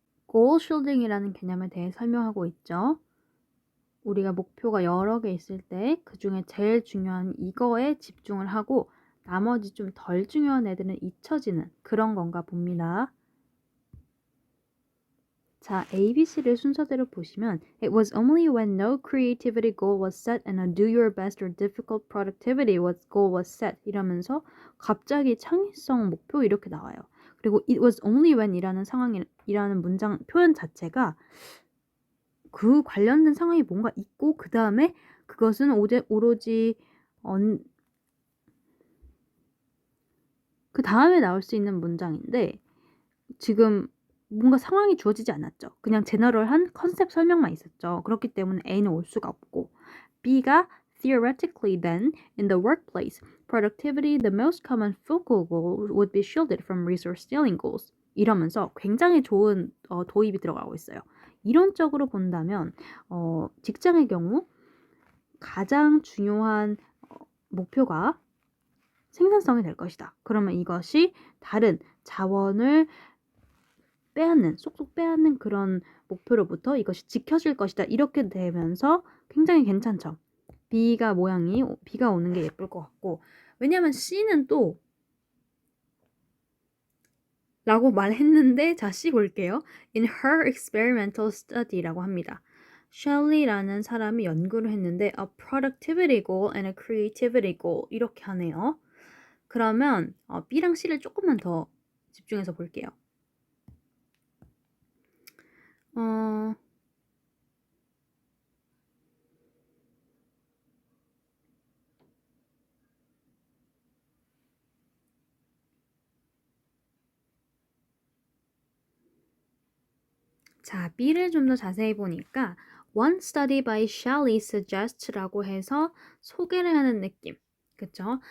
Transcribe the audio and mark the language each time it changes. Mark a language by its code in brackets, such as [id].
[ko] goal shielding이라는 개념에 대해 설명하고 있죠. 우리가 목표가 여러 개 있을 때 그 중에 제일 중요한 이거에 집중을 하고 나머지 좀 덜 중요한 애들은 잊혀지는 그런 건가 봅니다. 자, ABC를 순서대로 보시면 [en] It was only when no creativity goal was set and a do your best or difficult productivity goal was set [ko] 이러면서 갑자기 창의성 목표 이렇게 나와요. 그리고 [en] It was only when [ko] 이라는 상황이라는 문장 표현 자체가 그 관련된 상황이 뭔가 있고 그 다음에 그것은 오로지 그 다음에 나올 수 있는 문장인데 지금 뭔가 상황이 주어지지 않았죠. 그냥 제너럴한 컨셉 설명만 있었죠. 그렇기 때문에 A는 올 수가 없고 B가 [en] theoretically then in the workplace productivity the most common focal goal would be shielded from resource stealing goals [ko] 이러면서 굉장히 좋은 도입이 들어가고 있어요. 이론적으로 본다면 직장의 경우 가장 중요한 목표가 생산성이 될 것이다. 그러면 이것이 다른 자원을 쏙쏙 빼앗는 그런 목표로부터 이것이 지켜질 것이다. 이렇게 되면서 굉장히 괜찮죠. B가 오는 게 예쁠 것 같고 왜냐하면 C는 또 라고 말했는데 자 C 볼게요. [en] In her experimental study라고 합니다. [ko] 셸리라는 사람이 연구를 했는데 [en] a productivity goal and a creativity goal [ko] 이렇게 하네요. 그러면 B랑 C를 조금만 더 집중해서 볼게요. 어, 자, B를 좀 더 자세히 보니까 [en] One study by Shelley suggest [ko] 라고 해서 소개를 하는 느낌. 그쵸?